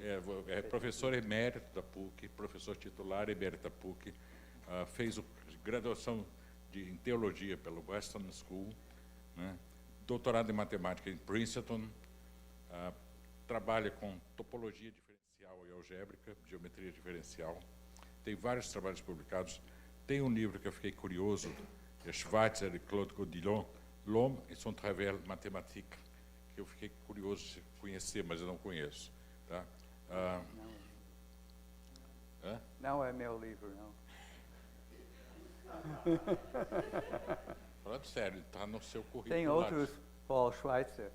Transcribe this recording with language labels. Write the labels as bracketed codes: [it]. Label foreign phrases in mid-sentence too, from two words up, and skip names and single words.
[pt] É professor emérito da PUC, professor titular emérito da PUC, fez graduação em teologia pelo Western School, né? Doutorado em matemática em Princeton, trabalha com topologia diferencial e algébrica, geometria diferencial, tem vários trabalhos publicados, tem um livro que eu fiquei curioso, é Schweitzer e Claude Godillon, L'homme et son travail mathématique, que eu fiquei curioso de conhecer, mas eu não conheço. Tá? Não é meu livro, não. Falando sério, está no seu currículo. Tem outros, Paul Schweitzer.